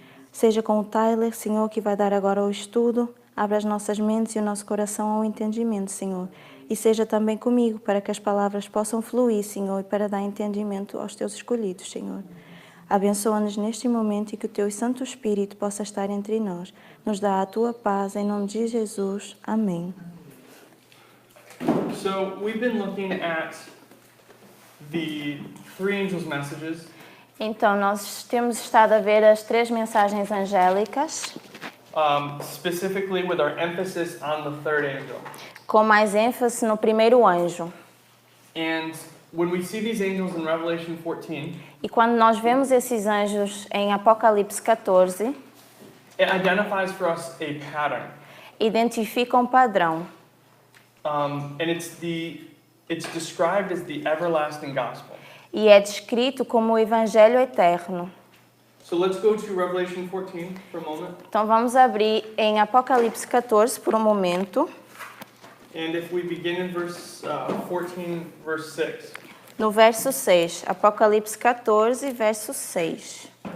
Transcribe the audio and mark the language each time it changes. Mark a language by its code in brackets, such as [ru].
[pt] Seja com o Tyler, Senhor, que vai dar agora o estudo, abra as nossas mentes e o nosso coração ao entendimento, Senhor. E seja também comigo, para que as palavras possam fluir, Senhor, e para dar entendimento aos Teus escolhidos, Senhor. Abençoa-nos neste momento e que o Teu Santo Espírito possa estar entre nós. Nos dá a Tua paz, em nome de Jesus. Amém. [en] So we've been looking at the three angels' messages. [pt] Então, nós temos estado a ver as 3 mensagens angélicas, [en] Specifically with our emphasis on the third angel. [pt] com mais ênfase no primeiro anjo. [en] And when we see these angels in Revelation 14, [pt] E quando nós vemos esses anjos em Apocalipse 14, [en] it identifies for us a pattern. [pt] identifica um padrão. [en] And it's described as the everlasting gospel. [pt] E é descrito como o Evangelho eterno. [en] So let's go to Revelation 14 for a moment. [pt] Então vamos abrir em Apocalipse 14 por um momento. [en] And if we begin in verse 14, verse 6. [pt] No verso 6, Apocalipse 14, verso 6.